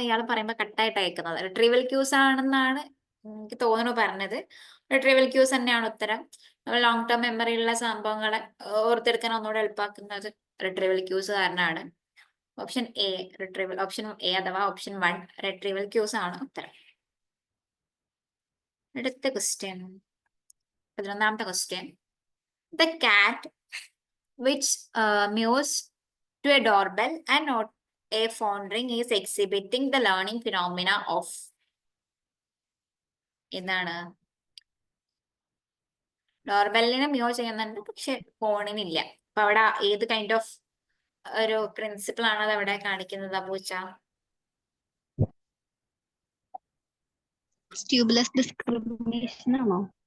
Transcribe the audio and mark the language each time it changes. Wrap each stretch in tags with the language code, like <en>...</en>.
<ml>ഇയാൾ പറയുമ്പോൾ കട്ടായിട്ട് അയക്കുന്നത് റിട്രീവൽ ക്യൂസ് ആണെന്നാണ് എനിക്ക് തോന്നുന്നു പറഞ്ഞത്. റിട്രീവൽ ക്യൂസ് തന്നെയാണ് ഉത്തരം. ലോങ് ടേം മെമ്മറിയിലുള്ള സംഭവങ്ങളെ ഓർത്തെടുക്കാൻ ഒന്നുകൂടെ എളുപ്പമാക്കുന്നത് റിട്രീവൽ ക്യൂസ് കാരണമാണ്. Option A retrieval, option A അഥവാ ഓപ്ഷൻ 1 റിട്രീവൽ ക്യൂസ് ആണ് ഉത്തരം. അടുത്ത question, 11ാമത്തെ question,</ml> <en>the cat which mews to a doorbell and not a phone ring is exhibiting the learning phenomena of.</en> <ml>എന്താണ്? ഡോർബെല്ലിനെ mu ചെയ്യുന്നുണ്ട് പക്ഷെ ഫോണിനില്ല. അപ്പൊ അവിടെ ഏത് കൈൻഡ് ഓഫ് ഒരു പ്രിൻസിപ്പിൾ ആണ് അത് അവിടെ കാണിക്കുന്നത് പൂച്ച? സ്റ്റിമുലസ് ഡിസ്ക്രിമിനേഷൻ ആണോ?</ml>